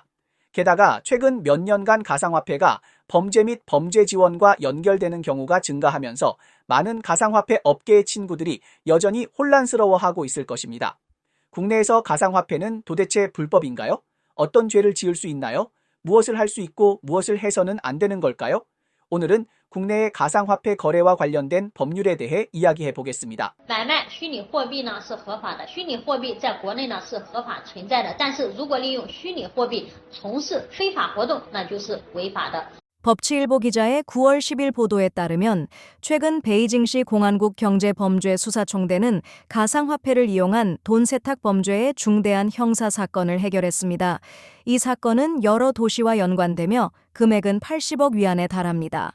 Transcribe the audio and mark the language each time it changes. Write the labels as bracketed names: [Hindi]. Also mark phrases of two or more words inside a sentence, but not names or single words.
[Korean] 게다가 최근 몇 년간 가상화폐가 범죄 및 범죄 지원과 연결되는 경우가 증가하면서 많은 가상화폐 업계의 친구들이 여전히 혼란스러워하고 있을 것입니다. 국내에서 가상화폐는 도대체 불법인가요? 어떤 죄를 지을 수 있나요? 무엇을 할 수 있고 무엇을 해서는 안 되는 걸까요? 오늘은 국내의 가상화폐 거래와 관련된 법률에 대해 이야기해 보겠습니다. [Chinese] 买卖虚拟货币呢是合法的，虚拟货币在国内呢是合法存在的，但是如果利用虚拟货币从事非法活动，那就是违法的。 [Korean] 법치일보 기자의 9월 10일 보도에 따르면 최근 베이징시 공안국 경제범죄수사총대는 가상화폐를 이용한 돈 세탁 범죄의 중대한 형사 사건을 해결했습니다. 이 사건은 여러 도시와 연관되며 금액은 80억 위안에 달합니다.